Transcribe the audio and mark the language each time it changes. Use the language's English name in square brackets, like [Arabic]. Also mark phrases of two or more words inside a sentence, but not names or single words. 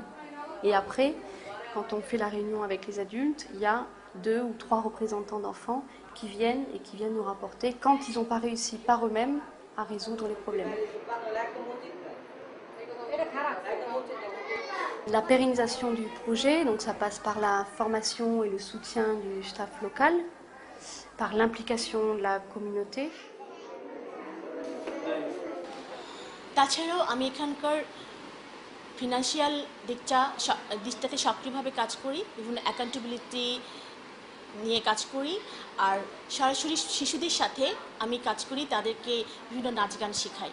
[French] Et après, quand on fait la réunion avec les adultes, il y a 2 ou 3 représentants d'enfants qui viennent nous rapporter quand ils n'ont pas réussi par eux-mêmes à résoudre les problèmes. La pérennisation du projet, donc ça passe par la formation et le soutien du staff local, par l'implication de la communauté. [Bangla] তাছাড়াও আমি এখানকার ফিনান্সিয়াল দিকটাতে সক্রিয়ভাবে কাজ করি, বিভিন্ন অ্যাকাউন্টেবিলিটি নিয়ে কাজ করি, আর সরাসরি শিশুদের সাথে আমি কাজ করি, তাদেরকে বিভিন্ন নাচ গান শেখাই।